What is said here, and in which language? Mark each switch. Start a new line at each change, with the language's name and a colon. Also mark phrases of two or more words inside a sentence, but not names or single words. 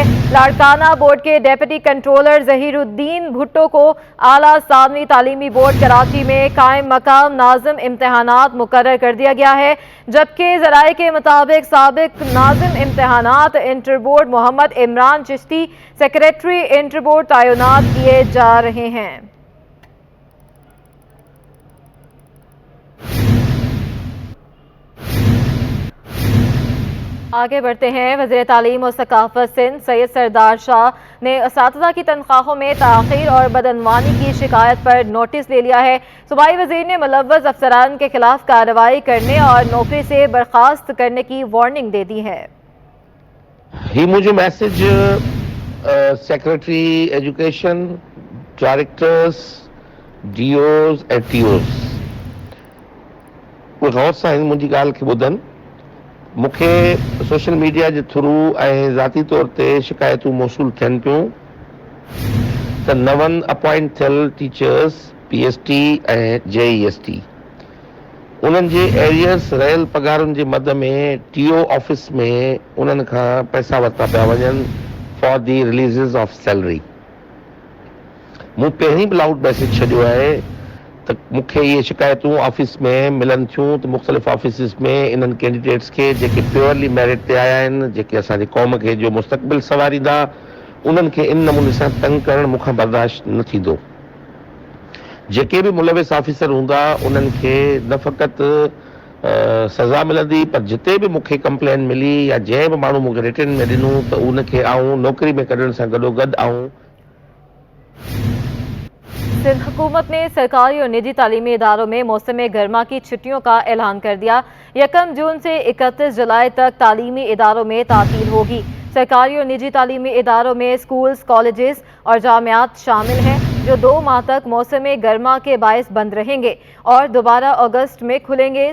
Urdu: لاڑکانہ بورڈ کے
English: deputy controller
Urdu: ظہیرالدین بھٹو کو اعلیٰ ثانوی تعلیمی بورڈ کراچی میں قائم مقام ناظم امتحانات مقرر کر دیا گیا ہے، جبکہ ذرائع کے مطابق سابق ناظم امتحانات انٹر بورڈ محمد عمران چشتی سیکرٹری انٹر بورڈ تعینات کیے جا رہے ہیں. آگے بڑھتے ہیں. وزیر تعلیم اور ثقافت سندھ سید سردار شاہ نے اساتذہ کی تنخواہوں میں تاخیر اور بدعنوانی کی شکایت پر نوٹس لے لیا ہے. صوبائی وزیر نے ملوث افسران کے خلاف کارروائی کرنے اور نوکری سے برخاست کرنے کی وارننگ دے دی ہے.
English: He मुझे message secretary education, directors,
Sindhi: डीओस ऐं टीओस गौर सां मुंहिंजी ॻाल्हि खे ॿुधनि। मूंखे सोशल मीडिया जे थ्रू ऐं ज़ाती तौर ते शिकायतूं मौसूल थियनि पियूं त नवनि अपॉइंट थियल टीचर्स PST ऐं JEST उन्हनि जे एरियर्स रहियल पगारुनि जे मद में TO ऑफिस में उन्हनि खां पैसा वरिता पिया वञनि
English: for the release of salary.
Sindhi: मूं पहिरीं बि
English: loud message
Sindhi: छॾियो आहे त मूंखे इहे शिकायतूं ऑफिस में मिलनि थियूं त मुख़्तलिफ़ ऑफिसिस में इन्हनि कैंडिडेट्स खे जेके प्योरली मेरिट ते आया आहिनि, जेके असांजे क़ौम खे जो मुस्तक़बिल संवारींदा, उन्हनि खे इन नमूने सां तंग करणु मूंखां बर्दाश्त न थींदो। जेके भी मुलविस ऑफिसर हूंदा उन्हनि खे न फ़क़ति सज़ा मिलंदी, पर जिते भी मूंखे कंप्लेन मिली या जंहिं बि माण्हू मूंखे रिटर्न में ॾिनो त उनखे आऊं नौकरी में कढण सां गॾोगॾु आऊं।
Urdu: سندھ حکومت نے سرکاری اور نجی تعلیمی اداروں میں موسم گرما کی چھٹیوں کا اعلان کر دیا. 1 جون سے 31 جولائی تک تعلیمی اداروں میں تعطیل ہوگی. سرکاری اور نجی تعلیمی اداروں میں اسکولز، کالجز اور جامعات شامل ہیں، جو 2 ماہ تک موسم گرما کے باعث بند رہیں گے اور دوبارہ اگست میں کھلیں گے.